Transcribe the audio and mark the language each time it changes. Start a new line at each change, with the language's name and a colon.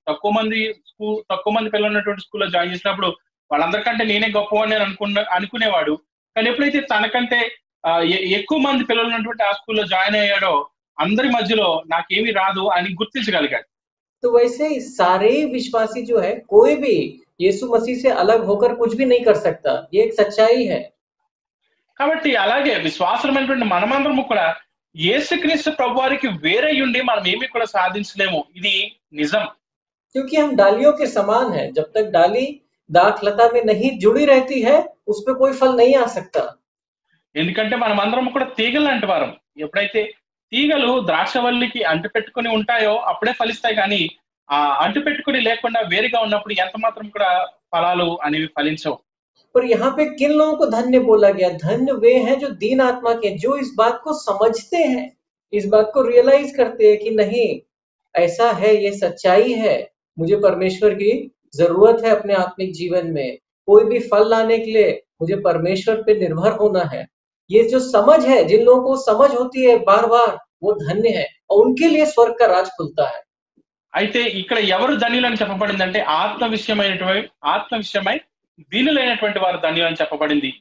Telugu: తక్కువ మంది పిల్లలు ఉన్నటువంటి స్కూల్లో జాయిన్ చేసినప్పుడు వాళ్ళందరికంటే నేనే గొప్పవాడిని అనుకునేవాడు. కానీ ఎప్పుడైతే తనకంటే ఎక్కువ మంది పిల్లలు ఉన్నటువంటి ఆ స్కూల్లో జాయిన్ అయ్యాడో అందరి మధ్యలో నాకేమీ రాదు అని గుర్తించగలిగాడు.
Hindi: तो वैसे ही सारे विश्वासी जो है, कोई भी यीशु मसीह से अलग होकर कुछ भी नहीं कर सकता, ये एक सच्चाई है।
Telugu: కాబట్టి అలాగే విశ్వాసమైనటువంటి మనమందరము కూడా యేసుక్రీస్తు ప్రభువారికి వేరే ఉండి మనం ఏమీ కూడా సాధించలేము, ఇది నిజం.
Hindi: क्योंकि हम डालियों के समान हैं, जब तक डाली दाख लता में नहीं जुड़ी रहती है, उस पे कोई फल नहीं आ सकता।
Telugu: ఎందుకంటే మనమందరం కూడా తీగలు లాంటి వారం. ఎప్పుడైతే తీగలు ద్రాక్షవల్లికి అంటుపెట్టుకుని ఉంటాయో అప్పుడే ఫలిస్తాయి, కానీ ఆ అంటుపెట్టుకుని లేకుండా వేరుగా ఉన్నప్పుడు ఎంత మాత్రం కూడా ఫలాలు అనేవి ఫలించవు.
Hindi: पर यहाँ पे किन लोगों को धन्य बोला गया? धन्य वे हैं जो दीन आत्मा के, जो इस बात को समझते हैं, इस बात को रियलाइज करते हैं कि नहीं, ऐसा है, ये सच्चाई है, मुझे परमेश्वर की जरूरत है अपने आत्मिक जीवन में, कोई भी फल लाने के लिए मुझे परमेश्वर पे निर्भर होना है। ये जो समझ है, जिन लोगों को समझ होती है बार बार, वो धन्य है और उनके लिए स्वर्ग का राज खुलता है।
Telugu: అయితే ఇక్కడ ఎవరు ధన్యులని చెప్పబడిందంటే ఆత్మ విషయమై దీనులైనటువంటి వారు ధన్యులని చెప్పబడింది.